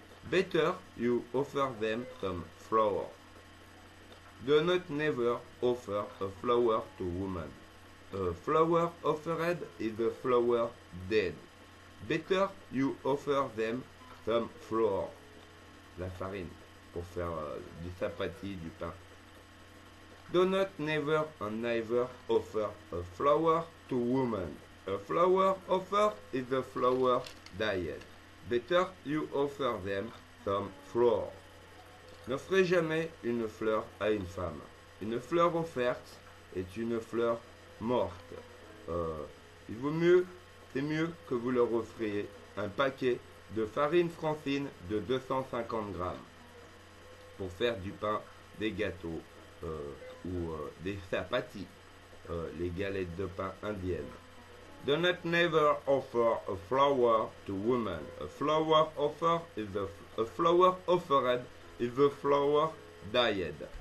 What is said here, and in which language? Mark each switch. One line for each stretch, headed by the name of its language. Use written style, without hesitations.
English: Better you offer them some flower. Do not never offer a flower to woman. A flower offered is a flower dead. Better you offer them some flour.
French: La farine pour faire du chapati, du pain.
English: Do not never and never offer a flower to woman. A flower offer is a flower dyed. Better you offer them some flour.
French: N'offrez jamais une fleur à une femme. Une fleur offerte est une fleur morte. Il vaut mieux, c'est mieux que vous leur offriez un paquet de farine francine de 250 grammes pour faire du pain, des gâteaux ou des chapatis, les galettes de pain indiennes.
English: Do not never offer a flower to woman. A flower offer is a flower offered is a flower dyed.